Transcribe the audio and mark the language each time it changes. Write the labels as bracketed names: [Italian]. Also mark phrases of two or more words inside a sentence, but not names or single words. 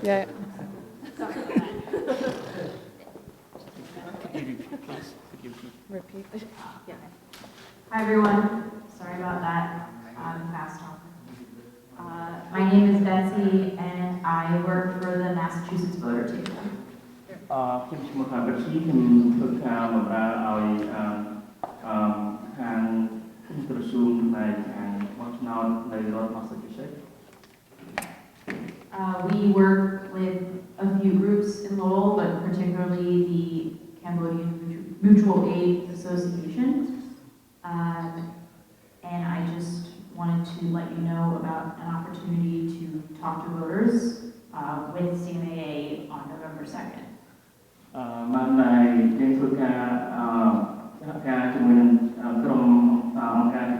[English] Yeah. Repeat. Yeah. Hi everyone. Sorry about that. I'm fast talker. My name is Betsy, and I work for the Massachusetts Voter Table. [Khmer] ខ្ញុំឈ្មោះថា Betsy ខ្ញុំធ្វើការបម្រើឲ្យខាងក្រសួងផ្នែកខាងបោះឆ្នោតនៅរដ្ឋ Massachusetts. [English] We work with a few groups in Lowell, but particularly the Cambodian Mutual Aid Association. And I just wanted to let you know about an opportunity to talk to voters with CMAA on November 2nd. [Khmer] បានតែយើងធ្វើការសហការជាមួយនឹងក្រុមអង្គ